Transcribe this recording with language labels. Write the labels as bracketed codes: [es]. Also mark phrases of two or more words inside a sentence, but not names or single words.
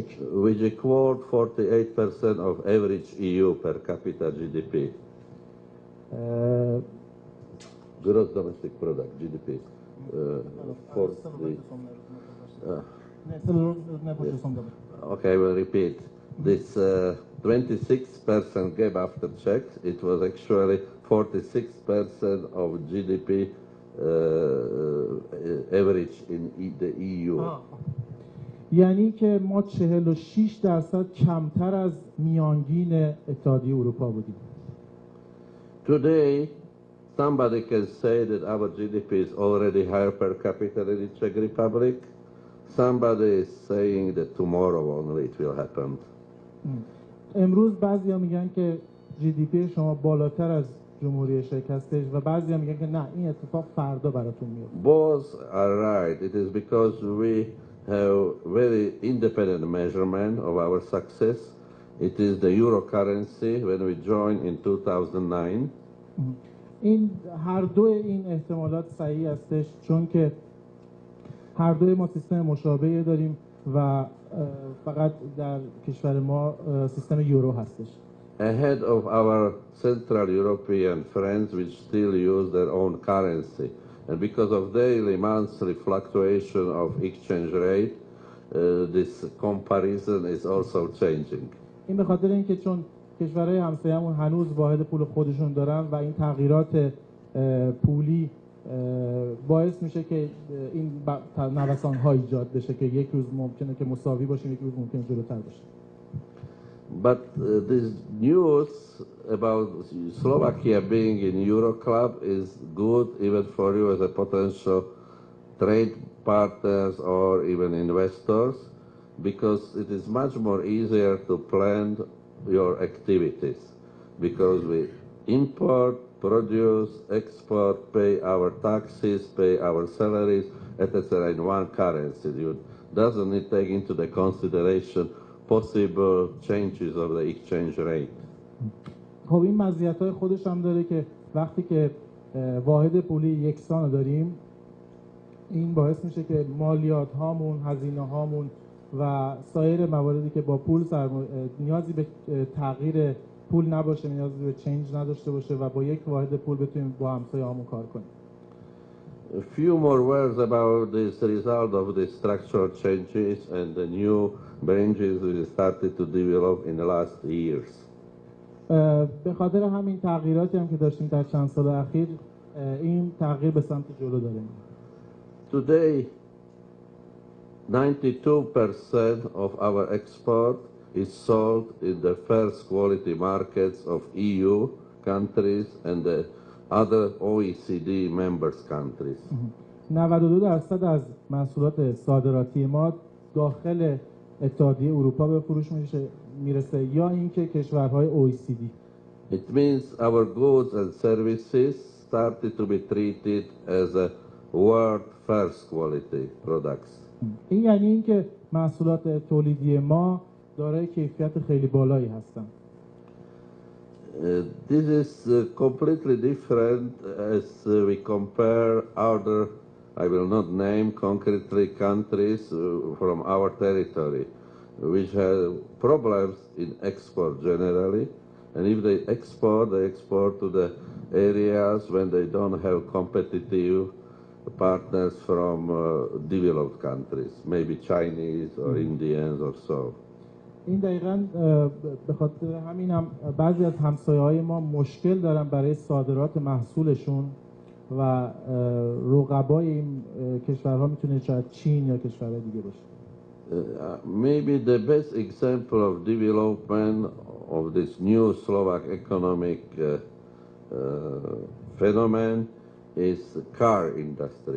[en] Which equaled 48% of average EU per capita GDP. Gross domestic product, GDP. Okay, I will repeat. This 26% gap after Czechs, it was actually 46% of GDP average in the EU. [fa] یعنی که ما 46% کمتر از میانگین اتحادیه اروپا بودیم. [en] Today, somebody can say that our GDP is already higher per capita than the Czech Republic. Somebody is saying that tomorrow only it will happen. [fa] امروز بعضیا میگن که GDP شما بالاتر از جمهوری چک هستش و بعضیا میگن که نه این اتفاق فردا براتون میفته. [en] Both are right. It is because we have very independent measurement of our success. It is the euro currency when we joined in 2009. [fa] این هر دو این احتمالات صحیح هستش چون که هر دوی ما سیستم مشابهی داریم و فقط در کشور ما سیستم یورو هستش. [en] Ahead of our Central European friends which still use their own currency. And because of daily, monthly fluctuation of exchange rate, this comparison is also changing. [fa] این به خاطر اینکه چون کشورهای همسایه‌مون هنوز واحد پول خودشون دارن و این تغییرات پولی باعث میشه که این نوسان‌ها ایجاد بشه که یک روز ممکنه که مساوی باشه یک روز ممکنه جلوتر باشه. [en] But this news about Slovakia being in Euro Club is good even for you as a potential trade partners or even investors because it is much more easier to plan your activities because we import, produce, export, pay our taxes, pay our salaries, etc. in one currency. You doesn't need to take into the consideration possible changes of the exchange rate. [fa] خب این مزیت‌های خودش هم داره که وقتی که واحد پولی یکسان رو داریم، این باعث میشه که مالیات هامون، هزینه هامون و سایر مواردی که با پول نیازی به تغییر پول نباشه، نیازی به چنج نداشته باشه و با یک واحد پول بتونیم با همسایه هامون کار کنیم. [en] A few more words about this result of the structural changes and the new branches we started to develop in the last years. [fa] به خاطر همین تغییراتی هم که داشتیم در چند سال اخیر، این تغییر به سمت جلو داره. [en] Today, 92% of our export is sold in the first quality markets of EU countries and the other OECD members countries. [fa] 92% از محصولات صادراتی ما داخل اتحادیه اروپا به فروش میرسه یا اینکه کشورهای OECD. [en] It means our goods and services started to be treated as a world first quality products. [fa] این یعنی اینکه محصولات تولیدی ما دارای کیفیت خیلی بالایی هستند. [en] This is completely different as we compare other, I will not name concretely countries from our territory, which have problems in export generally, and if they export to the areas when they don't have competitive partners from developed countries, maybe Chinese or Indians or so. [fa] این دقیقاً به خاطر همین هم بعضی از همسایه‌های ما مشکل دارن برای صادرات محصولشون و رقبای این کشورها میتونه شاید چین یا کشورهای دیگه باشه. [en] Maybe the best example of development of this new Slovak economic phenomenon is car industry.